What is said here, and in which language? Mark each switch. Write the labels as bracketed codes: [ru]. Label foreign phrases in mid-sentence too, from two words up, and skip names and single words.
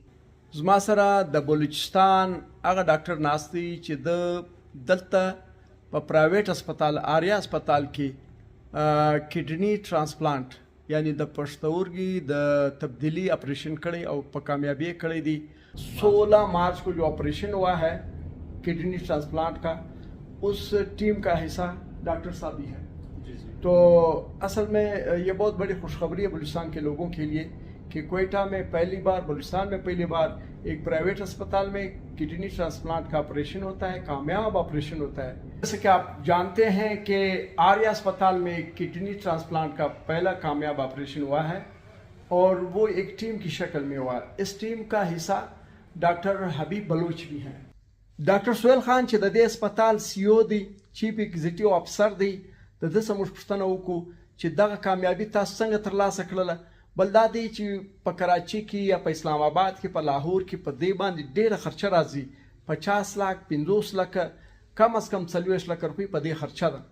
[ps] زما سره د بلوچستان هغه ډاکټر ناست دی چې د دلته په [en] private hospital [ps] آریا هسپتال کې [en] kidney transplant [ps] یعنی د پښتورګي د تبدیلی آپریشن کړی او په کامیابی کړی دی. [ur] 16 مارچ کو جو آپریشن ہوا ہے [en] kidney transplant [ur] کا اس ٹیم کا حصہ ڈاکٹر صاحب بھی ہے. تو اصل میں یہ بہت بڑی خوشخبری ہے بلوچستان کے لوگوں کے لیے کہ کوئٹہ میں بلوچستان میں پہلی بار ایک [en] private hospital [ur] میں [en] kidney transplant [ur] کا آپریشن ہوتا ہے، کامیاب آپریشن ہوتا ہے. جیسے کہ آپ جانتے ہیں کہ آریا اسپتال میں [en] kidney transplant [ur] کا پہلا کامیاب آپریشن ہوا ہے اور وہ ایک ٹیم کی شکل میں ہوا. اس ٹیم کا حصہ ڈاکٹر حبیب بلوچ بھی ہیں. [ps] ډاکټر سهیل خان چې د دې هسپتال [en] C O [ps] دی، [en] chief executive officer [ps] دی، د ده څه موږ پوښتنه وکړو چې دغه کامیابي تاسو څنګه ترلاسه کړله. بل دا دی چې په کراچي کې یا په اسلام آباد کې په لاهور کې په دې باندې ډېره خرچه راځي. 50 لک 50 لکه کم از کم 40 لک روپۍ په دې خرچه ده.